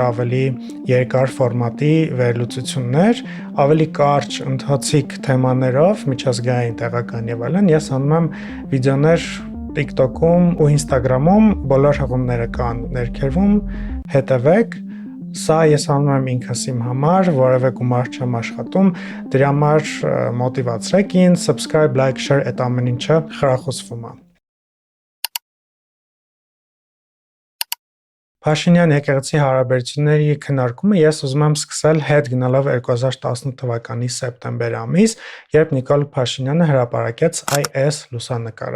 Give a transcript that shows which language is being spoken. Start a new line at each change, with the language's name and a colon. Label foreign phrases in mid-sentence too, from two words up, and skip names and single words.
Armenian: ավելի երկար ֆորմատի վերլուծություններ, ավելի կարճ ընթացիկ թեմաներով, միջազգային, տեղական եւ այլն։ Ես անում եմ վիդեոներ TikTok-ում ու Instagram-ում, բոլոր հղումները կան ներքևում, հետևեք։ Սա ես անում եմ ինքս իմ համար, որևէ գումար չեմ աշխատում, դրա համար մոտիվացրեք ինձ,
English: subscribe, like, share,
Armenian: այդ ամեն ինչը խրախուսվում է։ Փաշինյան եկեղեցի հարաբերությունների քննարկումը ես ուզում եմ սկսել հետ գնալով 2018 թվականի սեպտեմբեր ամիս, երբ Նիկոլ Փաշինյանը հրապարակեց այս լուսանկարը։